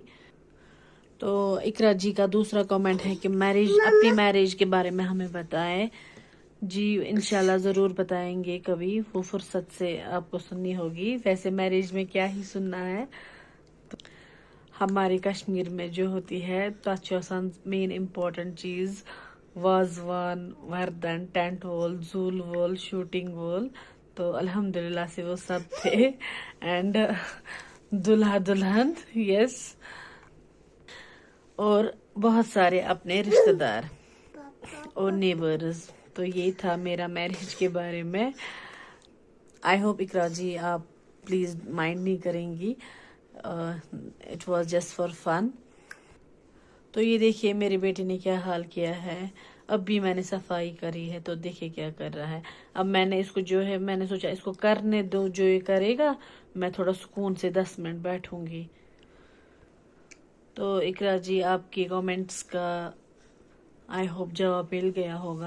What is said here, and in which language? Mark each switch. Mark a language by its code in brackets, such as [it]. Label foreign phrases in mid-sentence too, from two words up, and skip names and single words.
[ur] تو اقرا جی کا دوسرا کامنٹ ہے کہ اپنی میرج کے بارے میں ہمیں بتائیں. جی [ar] انشاءاللہ [ur] ضرور بتائیں گے کبھی، وہ فرصت سے آپ کو سننی ہوگی. ویسے میرج میں کیا ہی سننا ہے، ہمارے کشمیر میں جو ہوتی ہے [ks] تَتھ آسان [en] main important [ur] چیز وازوان، وردن، ٹینٹ وول، زول وول، شوٹنگ وول. تو [ar] الحمدللہ [ur] سے وہ سب تھے اینڈ دلہا دلہن یس، اور بہت سارے اپنے رشتہ دار اور نیبرز. تو یہ تھا میرا میرج کے بارے میں. [en] I hope [ur] اقرا جی آپ [en] please mind [ur] نہیں کریں گی، [en] It was just for fun. [ur] تو یہ دیکھیے میرے بیٹے نے کیا حال کیا ہے. اب بھی میں نے صفائی کری ہے تو دیکھیے کیا کر رہا ہے. اب میں نے اس کو جو ہے میں نے سوچا اس کو کرنے دو، جو یہ کرے گا میں تھوڑا سکون سے 10 منٹ بیٹھوں گی. تو اقرا جی آپ کے کامنٹس کا [en] I hope [ur] جواب مل گیا ہوگا.